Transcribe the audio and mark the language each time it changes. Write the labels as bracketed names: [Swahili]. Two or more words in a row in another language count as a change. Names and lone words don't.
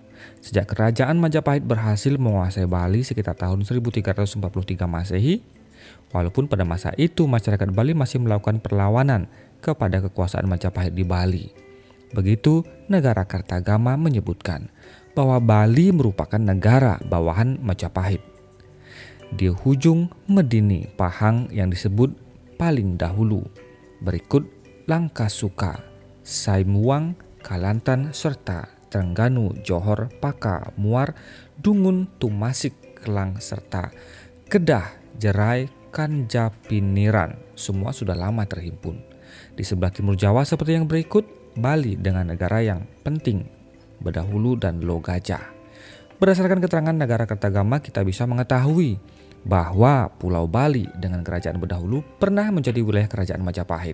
[Indonesian] Sejak kerajaan Majapahit berhasil menguasai Bali sekitar tahun 1343 Masehi, walaupun pada masa itu masyarakat Bali masih melakukan perlawanan kepada kekuasaan Majapahit di Bali. Begitu negara Kartagama menyebutkan bahwa Bali merupakan negara bawahan Majapahit. Di ujung Medini Pahang yang disebut paling dahulu, berikut Langkasuka, Saimuang, Kalantan, serta Trengganu, Johor, Paka, Muar, Dungun, Tumasik, Kelang, serta Kedah, Jerai, Kanjapiniran, semua sudah lama terhimpun. Di sebelah timur Jawa seperti yang berikut, Bali dengan negara yang penting, Bedahulu dan Logajah. Berdasarkan keterangan negara Kartagama, kita bisa mengetahui bahwa Pulau Bali dengan kerajaan Bedahulu pernah menjadi wilayah kerajaan Majapahit.